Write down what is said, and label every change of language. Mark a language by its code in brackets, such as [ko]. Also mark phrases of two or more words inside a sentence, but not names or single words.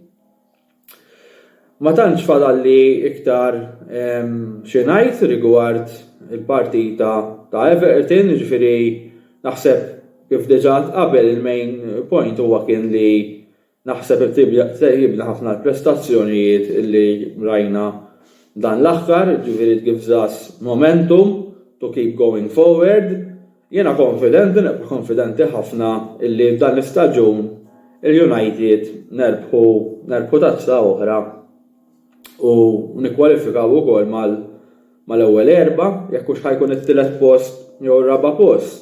[mt] Ma tantx fadalli iktar xi ngħid rigward il-partita ta' Everton, ġifieri naħseb kif diġà qabel il- [en] main point [mt] huwa kien li naħseb jibna ħafna l-prestazzjonijiet li rajna dan l-aħħar, ġifieri [en] it gives us momentum to keep going forward. [mt] Jiena konfidenti ħafna illi f'dan l-istaġun il-United nerbħu tazza oħra u nikkwalifikaw ukoll mal-ewwel erba' jekk hux ħajkun it-tielet post jew raba' post.